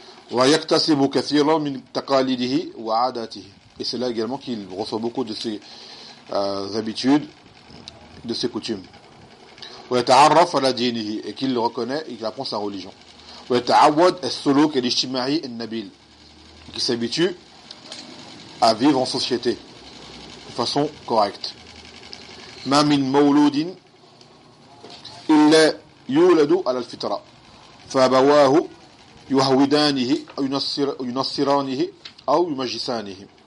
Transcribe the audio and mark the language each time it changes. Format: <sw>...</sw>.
<ar>وَيَكْتَسِبُ كَثِيرًا مِنْ تَقَالِدِهِ وَعَادَاتِهِ.</ar> <fr>Et c'est là également qu'il reçoit beaucoup de ses habitudes, de ses coutumes.</fr> <ar>وَيَتَعَرَّفَ عَلَى دِينِهِ.</ar> <fr>Et qu'il le reconnaît et qu'il apprend sa religion.</fr> <ar>وَيَتَعَوَّدَ السُّلُوكَ الِجْتِمَعِي النَّبِيلِ.</ar> <fr>Qu'il s'habitue à vivre en société de façon correcte.</fr> <ar>مَا مِنْ مَوْلُودٍ إِلَّا يُولَدُ عَلَى الْفِطْرَةِ فَأَبَوَاهُ يُهَوِدَانِهِ يُنَصِّرَانِهِ أَوْ يُمَجِّسَانِهِ.</ar>